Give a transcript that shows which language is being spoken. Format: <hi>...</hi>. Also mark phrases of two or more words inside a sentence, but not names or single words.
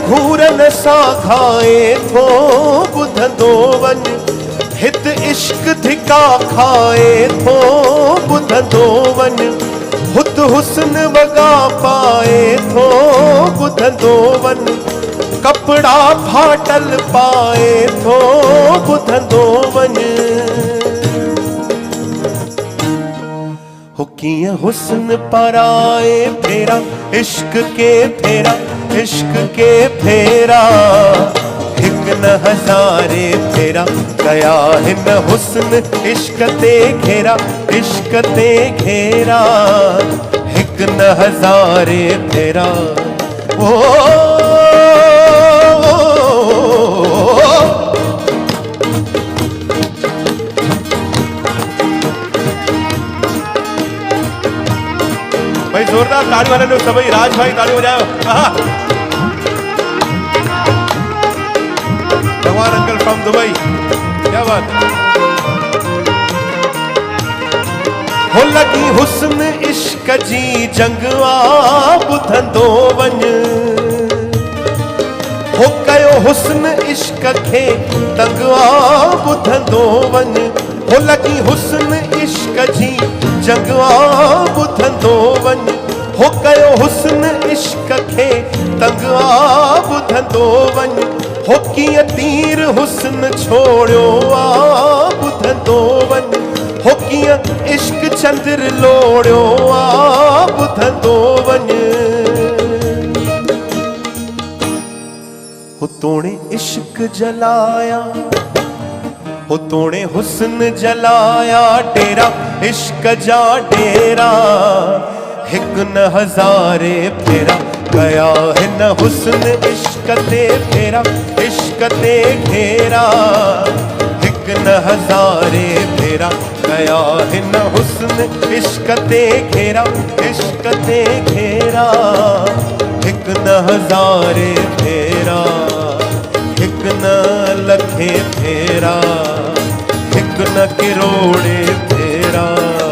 <sd>घूरनि सां खाए थो ॿुधंदो वञ हित इश्क धिका खाए थो ॿुधंदो वञ हुत हुस्न वगा पाए थो ॿुधंदो वञ कपड़ा फाटल पाए थो ॿुधंदो वञ हो कीअं हुस्न पराए फेरा इश्क के फेरा इश्क के फेरा हिक न हज़ारे फेरा कया हिन हुस्न इश्क ते घेरा इश्क ते घेरा हिक न हज़ारे फेरा।</sd> <hi>ओ भाई जोरदार ताली वाले लोग सभी राज भाई ताली बजाओ। भगवान</hi> <en>uncle from</en> <hi>दुबई क्या बात है।</hi> <sd>हो लगी हुस्न इश्क जी जंग आ ॿुधंदो वञ हो कयो हुस्न इश्क खे तंग आ ॿुधंदो वञ हो लगी हुस्न इश्क जी जंग आ ॿुधंदो वञ हो कयो हुस्न इश्क खे तंग आ ॿुधंदो वञ हो कीअं तीर हुस्न छोड़ियो आ ॿुधंदो वञ हो कीअं इश्क चंद्र लोड़ियो आ ॿुधंदो वञ हो तोणे इश्क जलाया हो तोणे हुस्न जलाया डेरा इश्क जा डेरा हिक न हज़ारे फेरा कया हिन हुस्न इश्क ते फेरा इश्क ते घेरा हिक न हज़ारे फेरा कया हिन हुस्न इश्क ते घेरा इश्क ते घेरा हिक न हज़ारे फेरा हिक न लखे फेरा हिक न किरोड़े फेरा।</sd>